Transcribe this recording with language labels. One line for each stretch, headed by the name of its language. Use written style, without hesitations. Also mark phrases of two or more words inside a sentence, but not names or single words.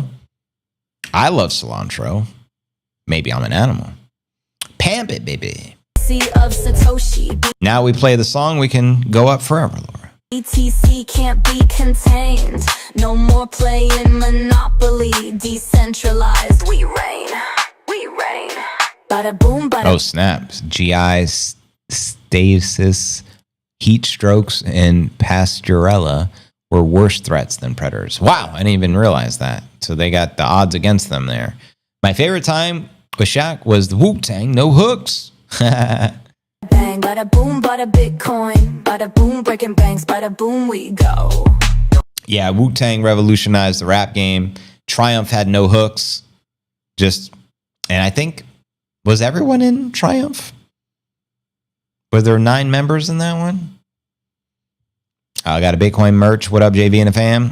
English: I love cilantro. Maybe I'm an animal. Pamp it, baby. Of Satoshi. Now we play the song, we can go up forever, Laura. BTC can't be contained. No more playing Monopoly. Decentralized, we reign. We reign. Bada boom, bada. Oh, snaps. GI, stasis, heat strokes, and pasturella were worse threats than predators. Wow, I didn't even realize that. So they got the odds against them there. My favorite time with Shaq was the Wu-Tang, no hooks. Bang, bada boom, bada Bitcoin. Bada boom, breaking banks. Bada boom, we go. Yeah, Wu-Tang revolutionized the rap game. Triumph had no hooks. And I think, was everyone in Triumph? Were there 9 members in that one? I got a Bitcoin merch. What up, JV and the fam?